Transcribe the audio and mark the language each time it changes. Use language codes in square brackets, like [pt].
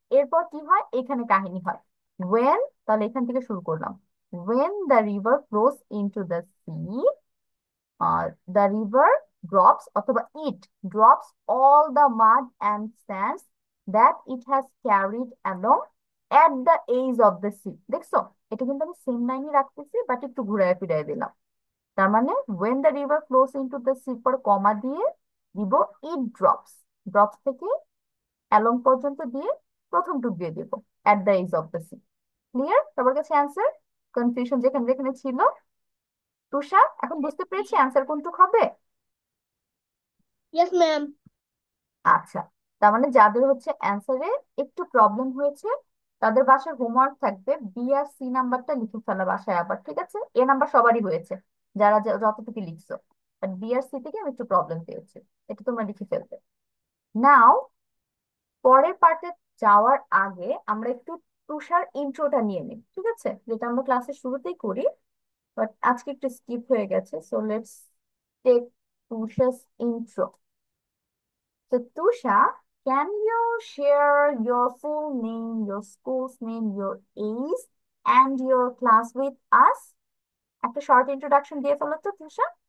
[bn] এরপর কি হয়, এখানে কাহিনী হয় ওয়েন, তাহলে এখান থেকে শুরু করলাম, [en] When the river flows into the sea, the river drops অথবা it drops all the mud and sands that it has carried along at the edge of the sea. [bn] দেখছো, এটা কিন্তু আমি সেম লাইনই রাখতেছি, বাট একটু ঘুরায় ফিরাই দিলাম। তার মানে [en] when the river flows into the sea [bn] পর কমা দিয়ে দিব it drops, drops থেকে along পর্যন্ত দিয়ে প্রথম টুক দিয়ে দিব [en] at the edge of the sea। [bn] Clear সবার কাছে অ্যান্সার? কনফিউশন যেখানে যেখানে ছিল? তুষা এখন বুঝতে পেরেছি অ্যান্সার কোনটুক হবে? [en] Yes, ma'am. [bn] আচ্ছা, তার মানে যাদের হচ্ছে অ্যান্সারে একটু প্রবলেম হয়েছে তাদের বাসায় হোমওয়ার্ক থাকবে বি আর সি নাম্বারটা লিখে ফেলা বাসায় আবার, ঠিক আছে? এ নাম্বার সবারই হয়েছে যারা যতটুকু লিখছো, বাট বি আর সি থেকে আমি একটু প্রবলেম পেয়েছি, এটা তোমরা লিখে ফেলবে। নাও পরের পার্টে যাওয়ার আগে আমরা একটু তুষার ইন্ট্রোটা নিয়ে নিই, ঠিক আছে? যেটা আমরা ক্লাসের শুরুতেই করি, বাট আজকে একটু স্কিপ হয়ে গেছে। [en] So let's take Tusha's intro. So, Tusha, can you share your full name, your school's name, your age, and your class with us? [bn] একটা [en] short introduction [bn] দিয়ে ফেলো তো, Tusha.